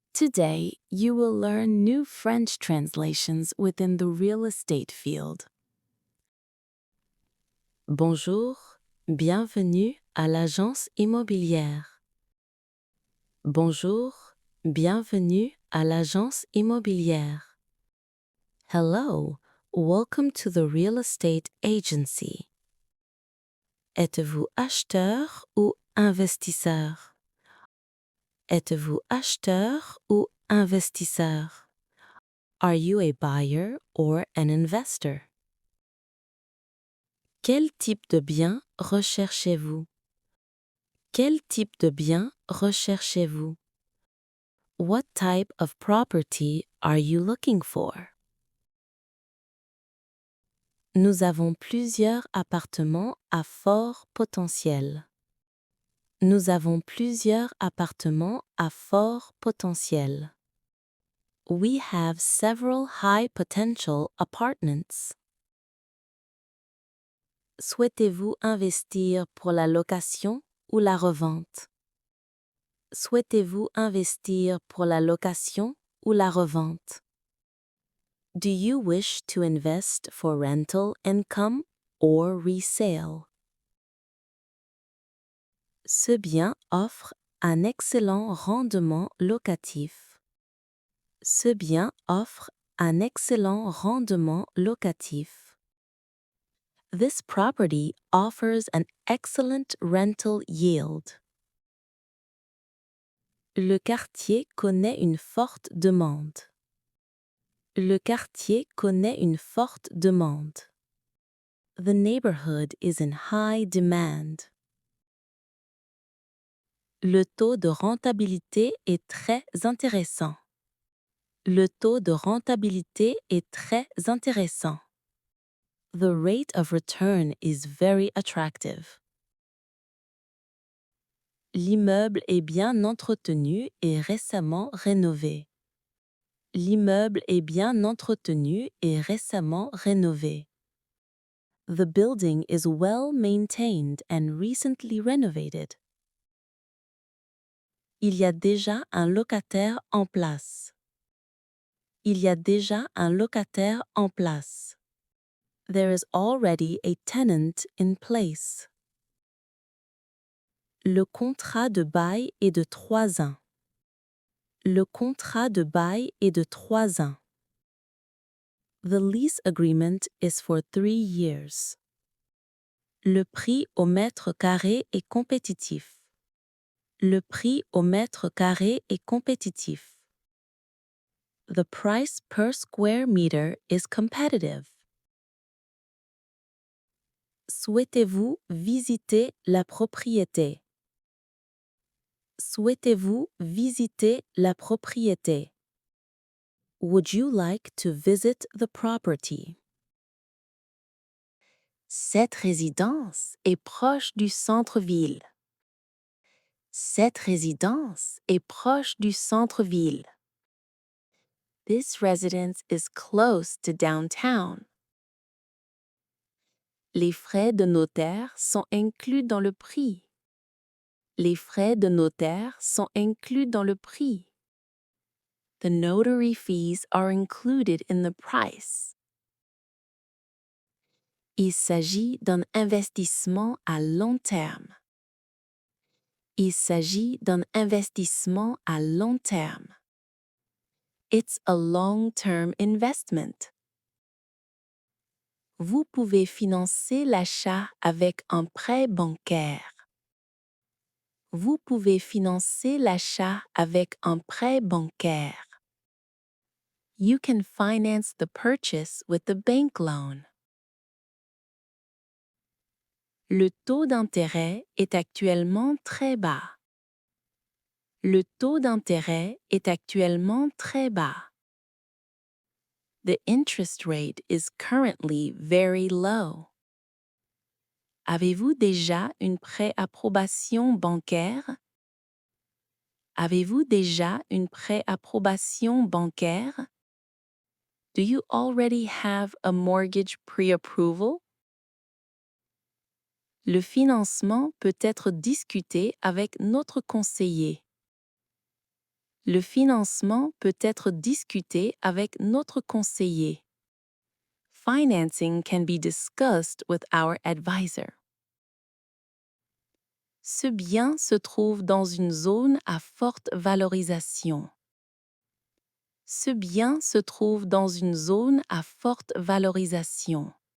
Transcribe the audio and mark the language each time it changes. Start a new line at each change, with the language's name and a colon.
English: Today, you will learn new French translations within the real estate field.
French: Bonjour, bienvenue à l'agence immobilière. Bonjour, bienvenue à l'agence immobilière.
English: Hello, welcome to the real estate agency.
French: Êtes-vous acheteur ou investisseur? Êtes-vous acheteur ou investisseur?
English: Are you a buyer or an investor?
French: Quel type de bien recherchez-vous? Quel type de bien recherchez-vous?
English: What type of property are you looking for?
French: Nous avons plusieurs appartements à fort potentiel. Nous avons plusieurs appartements à fort potentiel.
English: We have several high potential apartments.
French: Souhaitez-vous investir pour la location ou la revente? Souhaitez-vous investir pour la location ou la revente?
English: Do you wish to invest for rental income or resale?
French: Ce bien offre un excellent rendement locatif. Ce bien offre un excellent rendement locatif.
English: This property offers an excellent rental yield.
French: Le quartier connaît une forte demande. Le quartier connaît une forte demande.
English: The neighborhood is in high demand.
French: Le taux de rentabilité est très intéressant. Le taux de rentabilité est très intéressant.
English: The rate of return is very attractive.
French: L'immeuble est bien entretenu et récemment rénové. L'immeuble est bien entretenu et récemment rénové.
English: The building is well maintained and recently renovated.
French: Il y a déjà un locataire en place. Il y a déjà un locataire en place.
English: There is already a tenant in place.
French: Le contrat de bail est de 3 ans. Le contrat de bail est de 3 ans.
English: The lease agreement is for 3 years.
French: Le prix au mètre carré est compétitif. Le prix au mètre carré est compétitif.
English: The price per square meter is competitive.
French: Souhaitez-vous visiter la propriété? Souhaitez-vous visiter la propriété?
English: Would you like to visit the property?
French: Cette résidence est proche du centre-ville. Cette résidence est proche du centre-ville.
English: This residence is close to downtown.
French: Les frais de notaire sont inclus dans le prix. Les frais de notaire sont inclus dans le prix.
English: The notary fees are included in the price.
French: Il s'agit d'un investissement à long terme. Il s'agit d'un investissement à long terme.
English: It's a long-term investment.
French: Vous pouvez financer l'achat avec un prêt bancaire. Vous pouvez financer l'achat avec un prêt bancaire.
English: You can finance the purchase with a bank loan.
French: Le taux d'intérêt est actuellement très bas. Le taux d'intérêt est actuellement très bas.
English: The interest rate is currently very low.
French: Avez-vous déjà une préapprobation bancaire? Avez-vous déjà une préapprobation bancaire?
English: Do you already have a mortgage pre-approval?
French: Le financement peut être discuté avec notre conseiller. Le financement peut être discuté avec notre conseiller.
English: Financing can be discussed with our advisor.
French: Ce bien se trouve dans une zone à forte valorisation. Ce bien se trouve dans une zone à forte valorisation.